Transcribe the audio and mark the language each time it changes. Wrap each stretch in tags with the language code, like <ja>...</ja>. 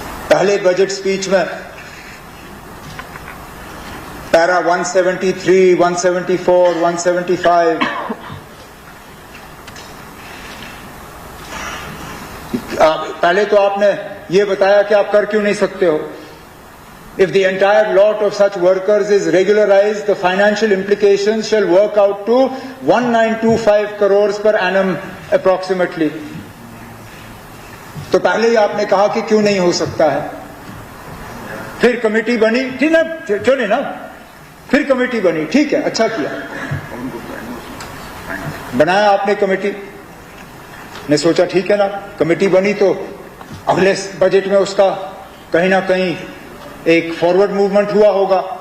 <hi>पहले budget speech में para 173, 174, 175 पहले तो आपने ये बताया कि आप कर क्यों नहीं सकते हो।</hi> <en>If the entire lot of such workers is regularized, the financial implications shall work out to 1925 crores per annum approximately.</en> <hi>तो पहले ही आपने कहा कि क्यों नहीं हो सकता है। फिर कमेटी बनी, ठीक ना, चलिए ना, फिर कमेटी बनी, ठीक है, अच्छा किया, बनाया आपने कमेटी ने, सोचा ठीक है ना, कमेटी बनी तो अगले बजट में उसका कहीं ना कहीं एक फॉरवर्ड मूवमेंट हुआ होगा।</hi>